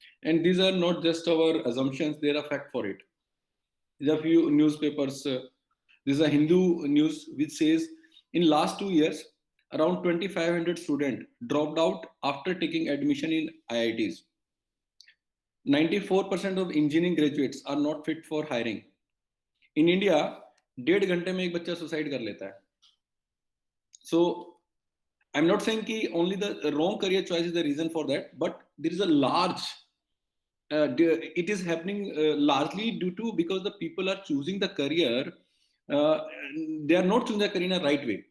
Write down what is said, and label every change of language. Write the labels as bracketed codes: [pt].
[en] And these are not just our assumptions; they are a fact for it. There are few newspapers. This is a Hindu news which says in last 2 years, around 2,500 students dropped out after taking admission in IITs. 94% of engineering graduates are not fit for hiring. In India, [hi] 1.5 घंटे में एक बच्चा suicide कर लेता है. [en] So I'm not saying कि only the wrong career choice is the reason for that, but there is a large it is happening largely due to because the people are choosing the career, they are not choosing the career in a right way.